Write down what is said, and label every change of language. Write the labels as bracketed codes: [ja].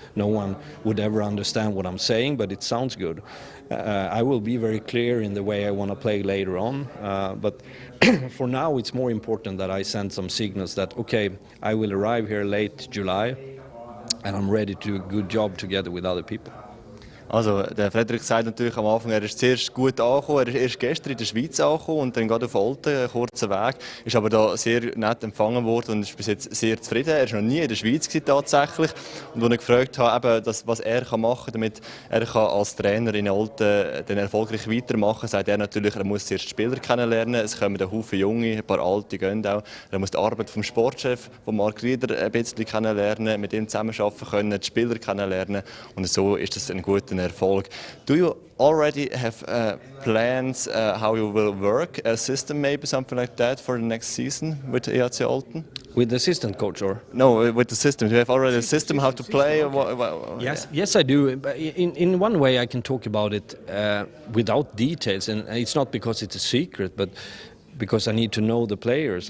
[en] No one would ever understand what I'm saying, but it sounds good. I will be very clear in the way I want to play later on. But for now, it's more important that I send some signals that, okay, I will arrive here late July, and I'm ready to do a good job together with other people. [de] Also, der Fredrik sagt natürlich am Anfang, er ist zuerst gut angekommen, er ist erst gestern in der Schweiz angekommen und dann gerade auf Olten, einen kurzen Weg, ist aber da sehr nett empfangen worden und ist bis jetzt sehr zufrieden. Er war noch nie in der Schweiz tatsächlich und als ich gefragt habe, eben, was er machen kann, damit er als Trainer in Olten dann erfolgreich weitermachen kann, sagt er natürlich, er muss zuerst die Spieler kennenlernen, es kommen ein Haufen Junge, ein paar Alte gehen auch, er muss die Arbeit vom Sportchef, von Mark Rieder, ein bisschen kennenlernen, mit ihm zusammenarbeiten können, die Spieler kennenlernen und so ist das ein guter Erfolg. [en] Do you already have plans how you will work, a system maybe, something like that for the next season with EHC Olten? With the assistant coach, or? No, with the system. Do you have already a system how to play? Yes, I do. In one way, I can talk about it without details, and it's not because it's a secret, but because I need to know the players.